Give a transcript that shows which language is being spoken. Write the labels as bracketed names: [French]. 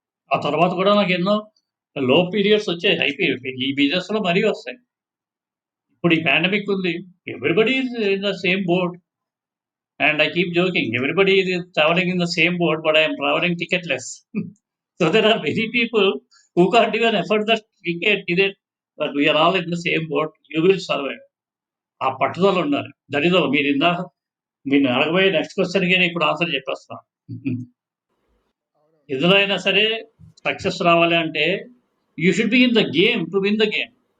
[Telugu] ఆ తర్వాత కూడా నాకు ఎన్నో లో పీరియడ్స్ వచ్చాయి. High period. ఈ బిజినెస్‌లో మరీ వస్తాయి. ఇప్పుడు ఈ పాండమిక్ ఉంది. [English] Everybody is in the same boat. And I keep joking. Everybody is travelling in the same boat but I am travelling ticketless. So there are many people who can't even afford the ticket, but we are all in the same boat. You will survive. [Telugu] ఆ పట్టుదల ఉండాలి. [English] that is [Telugu] మీరు అడగబోయే next క్వెషన్‌కి నేను ఇప్పుడు answer చెప్పేస్తా. ఎందులో అయినా సరే సక్సెస్ రావాలి అంటే [English] You should be in the game to win the game.